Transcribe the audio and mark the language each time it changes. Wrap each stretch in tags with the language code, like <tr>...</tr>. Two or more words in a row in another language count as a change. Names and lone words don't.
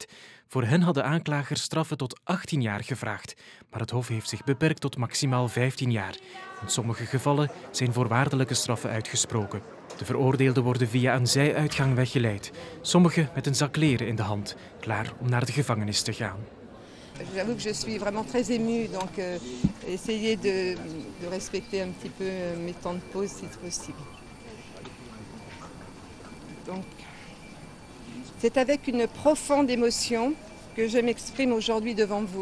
<nl>Voor hen hadden aanklagers straffen tot 18 jaar gevraagd. Maar het Hof heeft zich beperkt tot maximaal 15 jaar. In sommige gevallen zijn voorwaardelijke straffen uitgesproken. De veroordeelden worden via een zijuitgang weggeleid. Sommigen met een zak kleren in de hand, klaar om naar de gevangenis te gaan.</nl> <fr>J'avoue que je suis vraiment très émue, donc essayez de respecter un petit peu mes temps de pause si possible. Donc, c'est avec une profonde émotion que je m'exprime aujourd'hui devant vous.</fr>